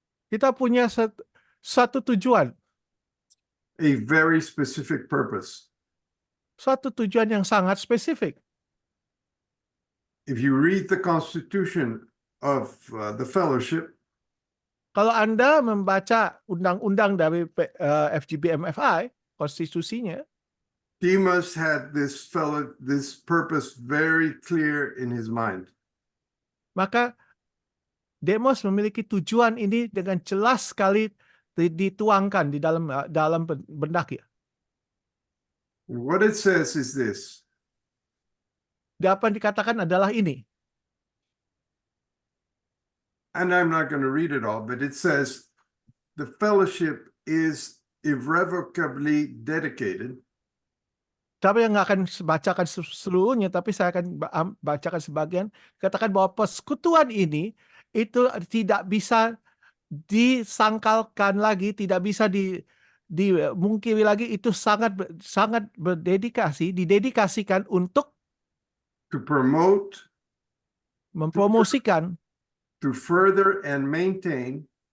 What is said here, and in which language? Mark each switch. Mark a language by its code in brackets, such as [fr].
[id] kita punya suatu tujuan, [en] a very specific purpose. [id] suatu tujuan yang sangat spesifik. [en] If you read the constitution of the fellowship, [id] Kalau Anda membaca undang-undang dari FGBMFI, konstitusinya, [en] Demas had this purpose very clear in his mind. [id] maka Demos memiliki tujuan ini dengan jelas sekali dituangkan di dalam benak ya. [en] What it says is this: [id] Apa yang dikatakan adalah ini. [en] and I'm not going to read it all, but it says the fellowship is irrevocably dedicated [id] Tapi yang nggak akan bacakan seluruhnya, tapi saya akan bacakan sebagian. Katakan bahwa persekutuan ini itu tidak bisa disangkalkan lagi, tidak bisa dimungkiri lagi. Itu sangat didedikasikan untuk [en] to promote, [id] mempromosikan, [en] to further and maintain